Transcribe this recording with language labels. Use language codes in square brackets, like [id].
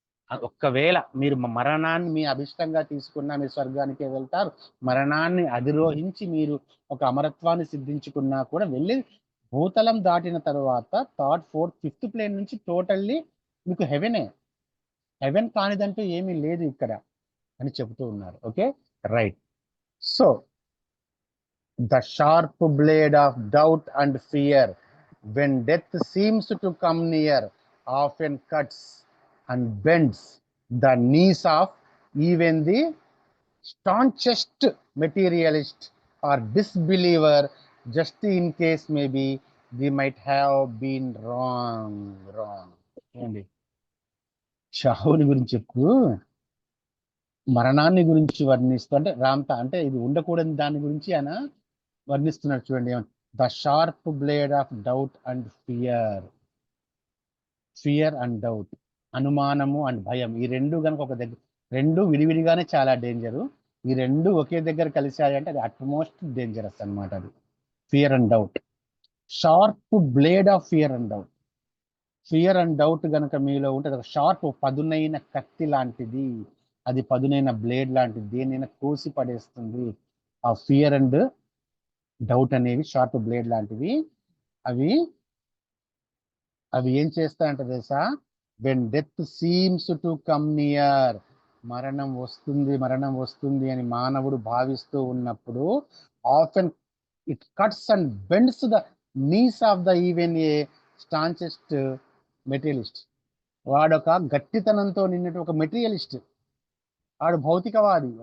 [te] ఒక్కవేళ మీరు మరణాన్ని మీ అభిష్టంగా తీసుకున్నా మీరు స్వర్గానికే వెళ్తారు, మరణాన్ని అధిరోహించి మీరు ఒక అమరత్వాన్ని సిద్ధించుకున్నా కూడా వెళ్ళి భూతలం దాటిన తర్వాత థర్డ్ ఫోర్త్ ఫిఫ్త్ ప్లేన్ నుంచి టోటల్లీ మీకు హెవెన్ కానిదంటూ ఏమీ లేదు ఇక్కడ అని చెబుతూ ఉన్నారు. [en] Okay right. So the sharp blade of doubt and fear when death seems to come near often cuts and bends the knees of even the staunchest materialist or disbeliever, just in case maybe they might have been wrong. [te] ఏంటి చావుని గురించి చెప్పు, మరణాన్ని గురించి వర్ణిస్తూ అంటే రామ్తా అంటే ఇది ఉండకూడని దాని గురించి ఆయన వర్ణిస్తున్నాడు. చూడండి, [en] the sharp blade of doubt and fear and doubt, [te] అనుమానము అండ్ భయం, ఈ రెండు కనుక ఒక దగ్గర, రెండు విడివిడిగానే చాలా డేంజరు, ఈ రెండు ఒకే దగ్గర కలిసాయి అంటే అది [en] utmost dangerous [te] అనమాట. అది [en] fear and doubt, sharp blade of fear and doubt [te] కనుక మీలో ఉంటుంది, ఒక షార్ప్ పదునైన కత్తి లాంటిది, అది పదునైన బ్లేడ్ లాంటిది, దేనైనా కోసి పడేస్తుంది. ఆ [en] fear and doubt [te] అనేవి [en] sharp blade [te] లాంటివి. అవి ఏం చేస్తాయంటే తెలుసా, [en] when death seems to come near, [te] మరణం వస్తుంది అని మానవుడు భావిస్తూ ఉన్నప్పుడు [en] Often it cuts and bends the knees of the even a staunchest materialist. [te] వాడొక గట్టితనంతో నిన్నటి ఒక మెటీరియలిస్ట్, వాడు భౌతికవాది.